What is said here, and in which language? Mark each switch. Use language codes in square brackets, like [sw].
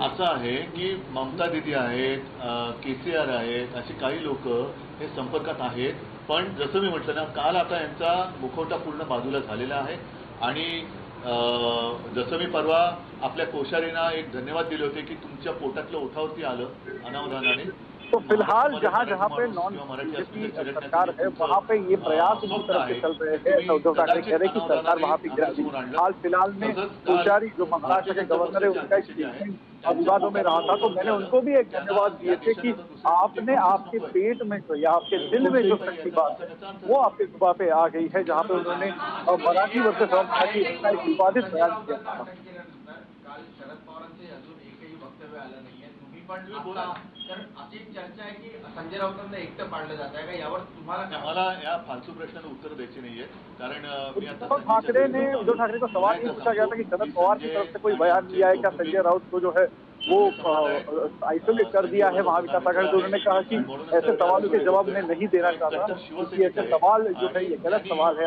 [mr] असं आहे की ममता दीदी आहेत, केसीआर आहेत, अशी काही लोक हे संपर्कात आहेत, पण जसं मी म्हटलं ना, काल आता यांचा मुखवटा पूर्ण बाजूला झालेला आहे। आणि जसं मी परवा आपल्या कोश्यारींना एक धन्यवाद दिले होते की तुमच्या पोटातलं ओठावरती आलं अनावधानाने। [hi] तो फिलहाल जहाँ जहाँ पे नॉन बीजेपी सरकार है वहाँ पे ये प्रयास इसी तरह से चल रहे हैं। उद्धव ठाकरे कह रहे हैं कि सरकार वहाँ पे गिरा दी। हाल फिलहाल में कोश्यारी जो महाराष्ट्र के गवर्नर है उनका एक विवादों में रहा था, तो मैंने उनको भी एक धन्यवाद दिए थे कि आपने आपके पेट में जो या आपके दिल में जो सच्ची बात है वो आपके जुबान पे आ गई है, जहाँ पे उन्होंने मराठी वर्सेस मराठी का एक विवादित बयान किया था। [mr] काल शरद पवारांचे अजून एकही वक्तव्य आलं नाहीये, तुम्ही पण बोला, तर अशी चर्चा आहे की संजय राऊतांना एकटं पाडलं जात आहे का, यावर तुम्हाला? मला या फालतू प्रश्नाला उत्तर द्यायचे नाहीये, कारण मी आता [hi] उद्धव ठाकरे को सवाल ये पूछा गया था कि शरद पवार की तरफ से कोई बयान दिया है क्या संजय राउत को जो है वो आइसोलेट कर दिया है महाविकास आघाड़ी, तो उन्होंने कहा कि ऐसे सवालों के जवाब मैं नहीं देना चाहता, क्योंकि ऐसे सवाल जो है ये गलत सवाल है।